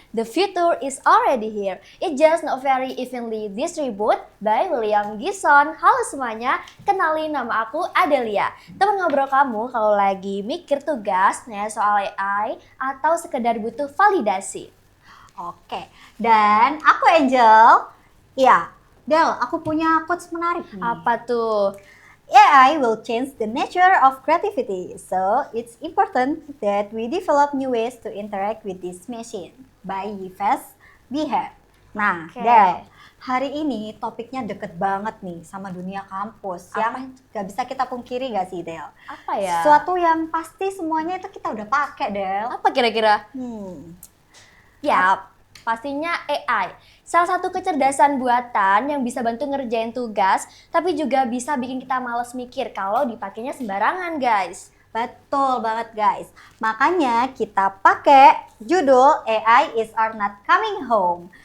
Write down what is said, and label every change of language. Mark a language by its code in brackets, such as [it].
[en] The future is already here. It just not very evenly distributed by William Gibson. [id] Halo semuanya, kenalin nama aku Adelia. Teman ngobrol kamu kalau lagi mikir tugas, nanya soal AI, atau sekedar butuh validasi. oke. Dan aku Angel. Iya, Del, aku punya quotes menarik nih. Apa tuh? [en] AI will change the nature of creativity, so it's important that we develop new ways to interact with this machine. [id] By Yves Biher. Nah, Oke. Del, hari ini topiknya deket banget nih sama dunia kampus yang gak bisa kita pungkiri gak sih, Del? Apa ya? Sesuatu yang pasti semuanya itu kita udah pakai, Del. Apa kira-kira? Ya, Pastinya AI. Salah satu kecerdasan buatan yang bisa bantu ngerjain tugas, tapi juga bisa bikin kita males mikir kalau dipakainya sembarangan, guys. betul banget, guys. Makanya kita pakai judul [en] AI is are not coming home.